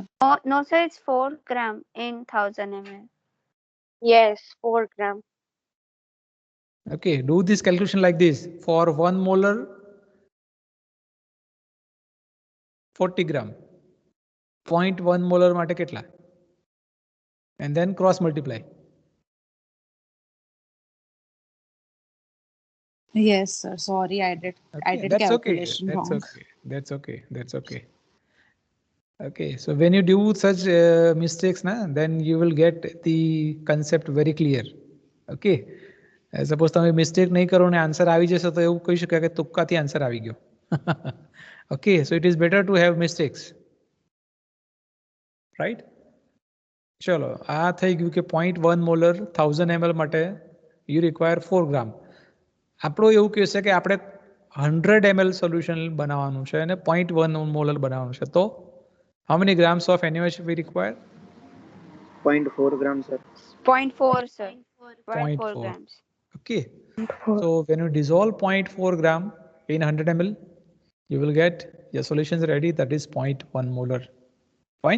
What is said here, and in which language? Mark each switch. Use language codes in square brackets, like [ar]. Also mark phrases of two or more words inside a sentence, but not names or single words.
[en] No, sir. It's 4 gram in 1000 ml. Yes, 4 gram. Okay, do this calculation like this. For 1 molar, 40 gram. [gu] 0.1 molar માટે કેટલા? [en] And then cross multiply. Yes, sir. Sorry, I Okay, did that's okay. calculation That's wrong. okay. That's okay. That's okay. Okay, so when you do such mistakes, na, then you will get the concept very clear. [gu] Okay, સપોઝ તમે મિસ્ટેક નહીં કરો ને આન્સર આવી જશે તો એવું કહી શકાય કે તુક્કાથી આન્સર આવી ગયો. [en] Okay, so it is better to have mistakes, right? [gu] ચલો આ થઈ ગયું કે 0.1 મોલર 1000 ml માટે [en] you require [gu] 4 ગ્રામ. આપણો એવું કહેશે કે આપણે 100 ml સોલ્યુશન બનાવવાનું છે અને 0.1 મોલર બનાવવાનું છે, તો [en] how many grams of NaOH we require? 0.4 gram, sir. 0.4, sir. 0.4 0.4. grams. Okay. So when you dissolve 0.4 gram in 100 ml, you will get your solutions ready. That is 0.1 molar. Fine.